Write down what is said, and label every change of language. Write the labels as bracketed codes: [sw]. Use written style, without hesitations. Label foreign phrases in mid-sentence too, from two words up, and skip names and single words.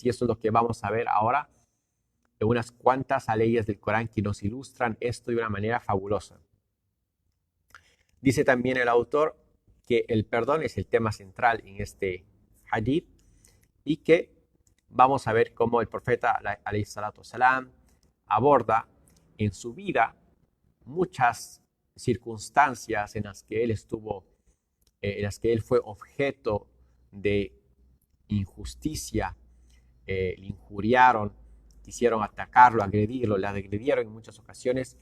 [es] Y eso es lo que vamos a ver ahora en unas cuantas leyes del Corán que nos ilustran esto de una manera fabulosa. Dice también el autor que el perdón es el tema central en este hadith y que vamos a ver cómo el profeta [ar] عليه الصلاة والسلام [es] aborda en su vida muchas circunstancias en las que él estuvo, en las que él fue objeto de injusticia, le injuriaron, quisieron atacarlo, agredirlo, le agredieron en muchas ocasiones.